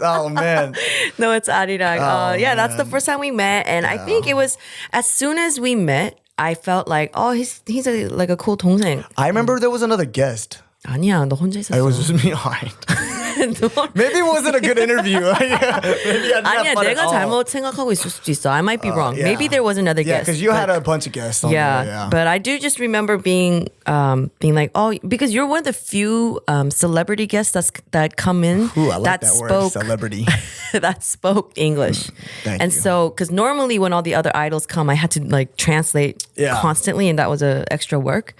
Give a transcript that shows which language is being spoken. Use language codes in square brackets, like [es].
[en] Oh, man. No, it's Arirang. Yeah, that's the first time we met. And I think it was as soon as we met, I felt like, oh, he's like a cool 동생. I remember there was another guest. [ko] 아니야, 너 혼자 있었어. [en] It was just me. All right. Maybe it wasn't a good interview. [ko] 아니야, 내가 잘못 생각하고 있을 수도 있어. [en] I might be wrong. Yeah. Maybe there was another guest. Yeah, because you had a bunch of guests on there. Yeah, but I do just remember being like, oh, because you're one of the few celebrity guests that come in Ooh, I like that word, celebrity. that spoke English. Thank and you. so, because normally when all the other idols come, I had to like translate constantly, and that was a extra work.